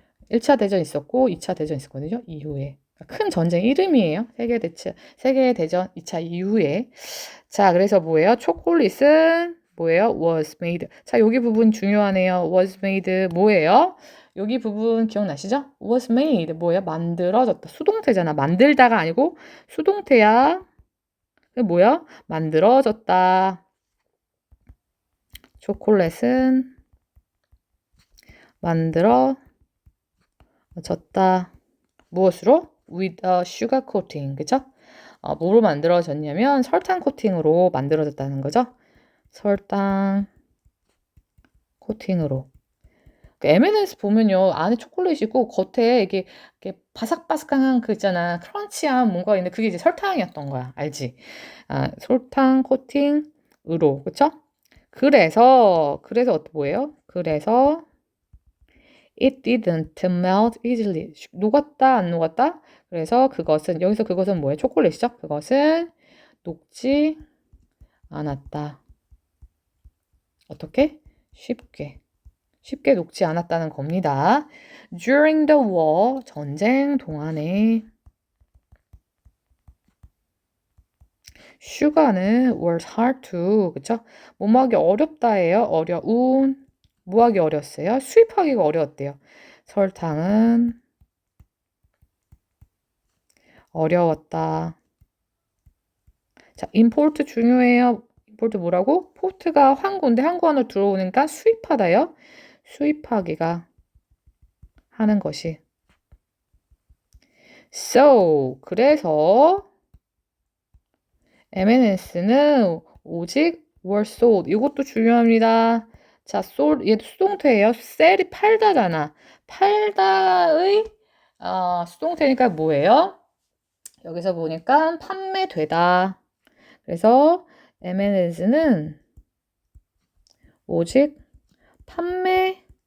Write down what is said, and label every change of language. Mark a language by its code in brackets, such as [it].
[ko] 1차 대전 있었고, 2차 대전 있었거든요. 이후에. 큰 전쟁 이름이에요. 세계 대전 2차 이후에. 자, 그래서 뭐예요? 초콜릿은 뭐예요? was made. 자, 여기 부분 중요하네요. was made 뭐예요? 여기 부분 기억나시죠? was made 뭐예요? 만들어졌다. 수동태잖아. 만들다가 아니고 수동태야. 그게 뭐야? 만들어졌다. 초콜릿은 만들어졌다. 무엇으로? with a sugar coating. 그쵸? 뭐로 만들어졌냐면 설탕 코팅으로 만들어졌다는 거죠. 설탕 코팅으로. M&S 보면요 안에 초콜릿이고 겉에 이게 바삭바삭한 그 있잖아 크런치한 뭔가 있는데 그게 이제 설탕이었던 거야 알지? 설탕 코팅으로 그쵸? 그래서 뭐예요? 그래서 [en] it didn't melt easily [ko] 녹았다 안 녹았다? 그래서 여기서 그것은 뭐예요? 초콜릿이죠? 그것은 녹지 않았다. 어떻게? 쉽게 녹지 않았다는 겁니다. [en] During the war, [ko] 전쟁 동안에 [en] sugar는 was hard to, [ko] 그쵸? 뭐뭐하기 어렵다예요. 어려운. 뭐하기 어렸어요? 수입하기가 어려웠대요. 설탕은 어려웠다. 자, import 중요해요. import 뭐라고? port가 항구인데 항구 안으로 들어오니까 수입하다요. 수입하기가 하는 것이. So, 그래서 M&S는 오직 [en] were sold. [ko] 이것도 중요합니다. 자, sold 얘도 수동태예요. sell이 팔다잖아. 팔다의 수동태니까 뭐예요? 여기서 보니까 판매되다. 그래서 M&S는 오직 판매되었다.